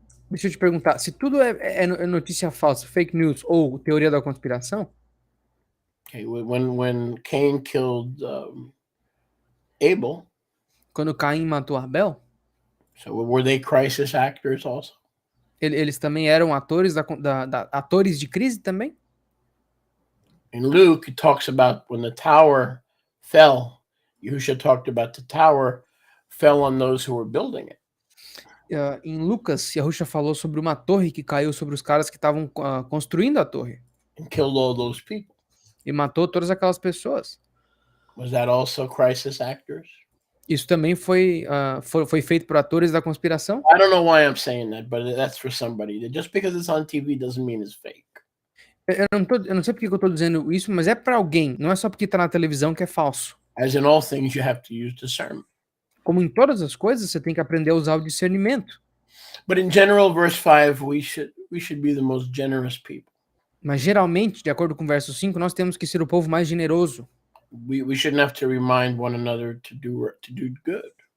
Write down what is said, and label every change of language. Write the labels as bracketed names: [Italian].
[Portuguese] Deixa eu te perguntar, se tudo é notícia falsa, fake news ou teoria da conspiração, [English] okay, when Cain killed Abel, [Portuguese] quando Caim matou Abel, [English] so were they crisis actors also? [Portuguese] eles também eram atores atores de crise também? [English] In Luke, it talks about when the tower fell. Yahushua talked about the tower fell on those who were building it. [Portuguese] Em Lucas, Yahusha falou sobre uma torre que caiu sobre os caras que estavam construindo a torre [English] And killed all those people. [Portuguese] e matou todas aquelas pessoas. [English] Was that also crisis actors? [Portuguese] Isso também foi feito por atores da conspiração? [English] I don't know why I'm saying that, but that's for somebody. Just because it's on TV doesn't mean it's fake. [Portuguese] Eu não sei porque que eu tô dizendo isso, mas é para alguém. Não é só porque tá na televisão que é falso. [English] As in all things, you have to use discernment. [Portuguese] Como em todas as coisas, você tem que aprender a usar o discernimento. [English] But in general, verse 5, we should be the most generous people. [Portuguese] Mas geralmente, de acordo com o verso 5, nós temos que ser o povo mais generoso. [English] We shouldn't have to remind one another to do good.